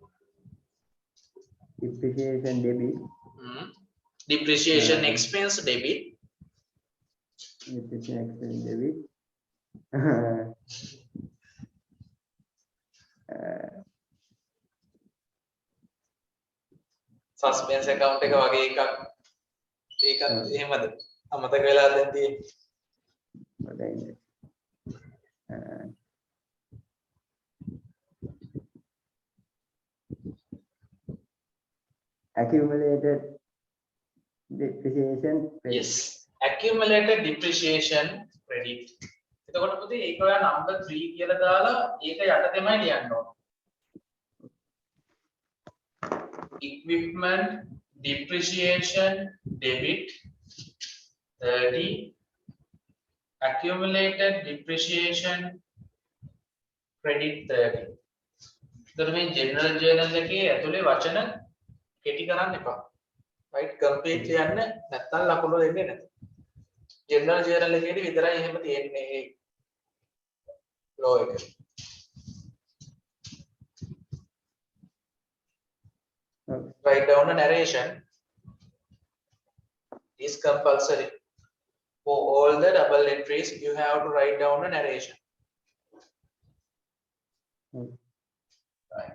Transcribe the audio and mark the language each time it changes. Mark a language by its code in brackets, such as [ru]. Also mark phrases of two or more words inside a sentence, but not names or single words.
[en] Depreciation debit. Depreciation expense debit. Depreciation expense debit. Suspense account [si] එක වගේ එකක්. ඒකත් එහෙමද? අමතක වෙලා දැන් තියෙන්නේ. [en] Accumulated depreciation credit. Yes, accumulated depreciation credit. [si] එතකොට පුතේ ඒක ඔයා number 3 කියලා දාලා ඒක යට තමයි ලියන්න ඕන. [en] Equipment depreciation debit 30, accumulated depreciation credit 30. [si] එතකොට මේ [en] general journal [si] එකේ ඇතුලේ වචන කෙටි කරන්න එපා. [en] right complete [si] ලියන්න නැත්නම් ලකුණු දෙන්නේ නැහැ. [en] general journal [si] එකේදී විතරයි එහෙම තියෙන්නේ මේ law එක. [en] Write down a narration is compulsory. For all the double entries, you have to write down a narration. Right.